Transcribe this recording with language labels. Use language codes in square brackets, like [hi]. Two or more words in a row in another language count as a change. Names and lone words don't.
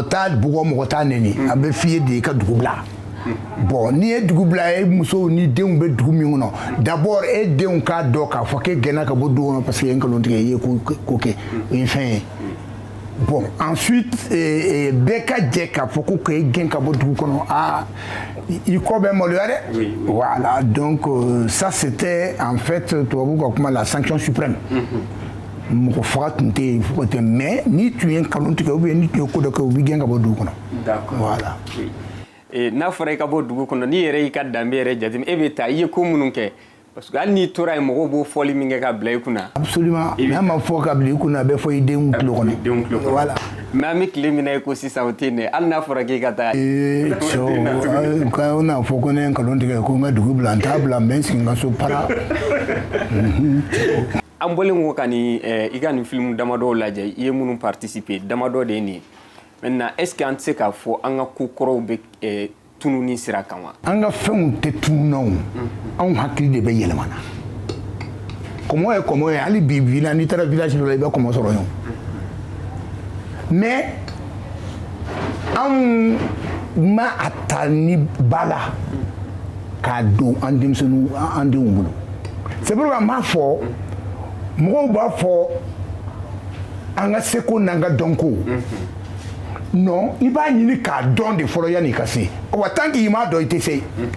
[bm] Mɔgɔ t'a bugɔ mɔgɔ t'a nɛni a bɛ f'i ye de i ka dugu bila. Bon n'i ye dugu bila e musow ni denw bɛ dugu min kɔnɔ d'abord e denw k'a dɔn k'a fɔ k'e gɛnna ka bɔ du kɔnɔ [fr] parce que [bm] e ye nkalon tigɛ i ye ko kɛ o ye fɛn ye. [fr] Bon, ensuite, [bm] bɛɛ ka jɛ k'a fɔ ko k'e gɛn ka bɔ dugu kɔnɔ i kɔ bɛ maloya dɛ. [fr] Voilà, donc ça c'était en fait [bm] tubabu ka kuma la [fr] sanction suprême. [bm] Mɔgɔ faga tun tɛ yen fo ka tɛ mais ni tun ye nkalon tigɛ [fr] ou bien [bm] ni tun ye ko dɔ kɛ u b'i gɛn ka bɔ dugu kɔnɔ. [fr] D'accord. Voilà. [bm] N'a fɔra i ka bɔ dugu kɔnɔ n'i yɛrɛ y'i ka danbe yɛrɛ jateminɛ e bɛ taa i ye ko minnu kɛ [fr] parce que [bm] hali n'i tora yen mɔgɔw b'o fɔli min kɛ ka bila i kunna. Absolument n'a ma fɔ ka bila i kunna a bɛ fɔ i denw tulo kɔnɔ. [fr] Voilà. [bm] Mais an bɛ tile min na i ko sisan o tɛ yen hali n'a fɔra k'i ka taa. o n'a fɔ ko ne ye nkalon tigɛ ko n ka dugu bila n t'a bila n bɛ n sigi n ka so para. An bɔlen ko ka nin i ka nin film damadɔ lajɛ i ye minnu participer damadɔ de ye nin ye [fr] maintenant est ce que [bm] an tɛ se k'a fɔ an ka ko kɔrɔw bɛ tununi sira kan wa. An ka fɛnw tɛ tunun na o anw hakili de bɛ yɛlɛmana kɔmɔ ye kɔmɔ ye hali bi bi la n'i taara village dɔ la i bɛ kɔmɔ sɔrɔ yen mais anw ma a ta ni ba la k'a don an denmisɛnninw an denw bolo [fr] c'est pourquoi [bm] n b'a fɔ mɔgɔw b'a fɔ an ka seko n'an ka dɔnko non i b'a ɲini k'a dɔn de fɔlɔ yanni ka se wa [fr] tant que [bm] i m'a dɔn i tɛ se